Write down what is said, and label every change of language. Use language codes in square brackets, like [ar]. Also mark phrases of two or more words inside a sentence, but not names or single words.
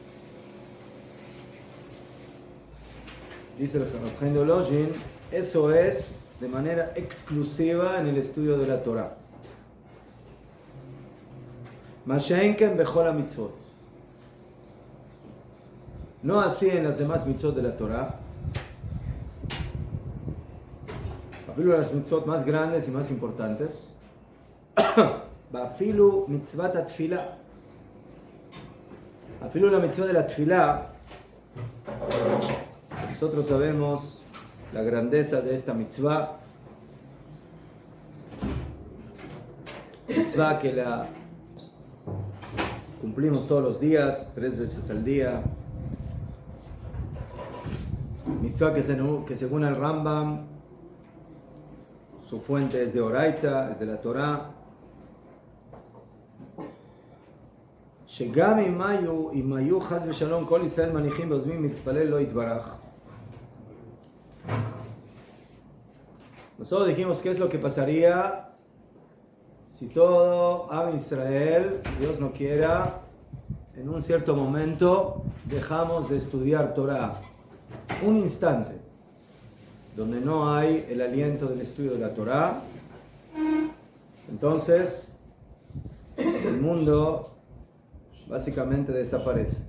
[es] Dice el Rav de Lojin, eso es de manera exclusiva en el estudio de la Torah. [he] מה שאין כן בכל המצוות. [es] No así en las demás mitzvot de la Torah. Afilu las mitzvot más grandes y más importantes. [he] אפילו מצוות התפילה. [es] Afilu la mitzvah de la tfila. Nosotros sabemos la grandeza de esta mitzvah. Mitzvah que la cumplimos todos los días, 3 veces al día. Mitzvah que según el Rambam, su fuente es de Oraita, es de la Torah. [he] שגם אם היו חס ושלום כל ישראל מניחים ועוזבים מתפלל לא יתברך. [es] Nosotros dijimos qué es lo que pasaría si todo Am Israel, Dios no quiera, en un cierto momento dejamos de estudiar Torah. Un instante donde no hay el aliento del estudio de la Torah, entonces el mundo básicamente desaparece.